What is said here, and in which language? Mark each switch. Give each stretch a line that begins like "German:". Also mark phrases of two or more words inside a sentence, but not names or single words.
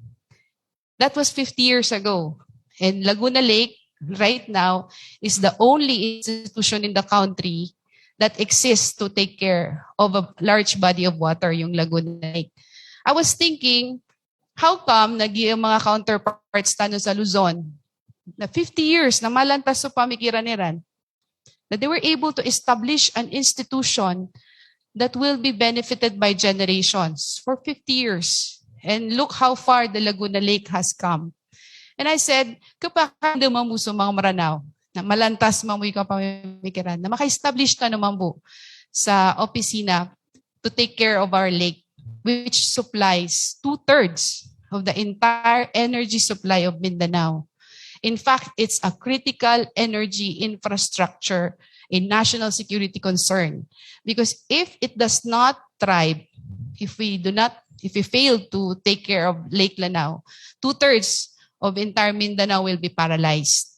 English: That was 50 years ago. And Laguna Lake, right now, is the only institution in the country that exists to take care of a large body of water, yung Laguna Lake. I was thinking, how come
Maranao: yung mga counterparts tano sa Luzon, na 50 years na malantas sa pamikiran niran,
English: that they were able to establish an institution that will be benefited by generations for 50 years. And look how far the Laguna Lake has come. And I said,
Maranao: kapag mamuso mga Maranao, na malantas mamuy ka pamikiran, na maka-establish ka naman po sa opisina
English: to take care of our lake, which supplies 2/3 of the entire energy supply of Mindanao. In fact, it's a critical energy infrastructure, a national security concern. Because if it does not thrive, if we fail to take care of Lake Lanao, 2/3 of entire Mindanao will be paralyzed.